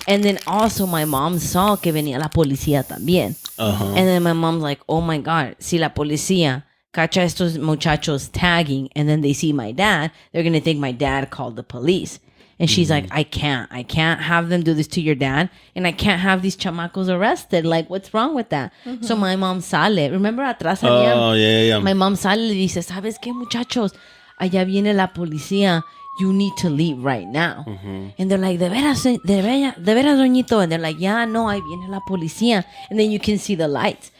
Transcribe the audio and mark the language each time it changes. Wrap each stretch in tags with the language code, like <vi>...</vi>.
<en>And then also my mom saw</en> <es>que venía la policía también.</es> <en>And then my mom's like, oh my God,</en> <es>si la policía cacha estos muchachos</es> <en>tagging, and then they see my dad, they're going to think my dad called the police. And she's like, I can't have them do this to your dad, and I can't have these chamacos arrested. Like, what's wrong with that? So my mom sale. Remember</en> <es>atrás había?</es> <en>Oh, yeah. My mom</en> <es>sale y dice, ¿sabes qué, muchachos? Allá viene la policía.</es> <en>You need to leave right now. And they're like,</en> <es>de veras, doñito?</es> <en>And they're like, yeah, no,</en> <es>ahí viene la policía.</es> <en>And then you can see the lights.</en>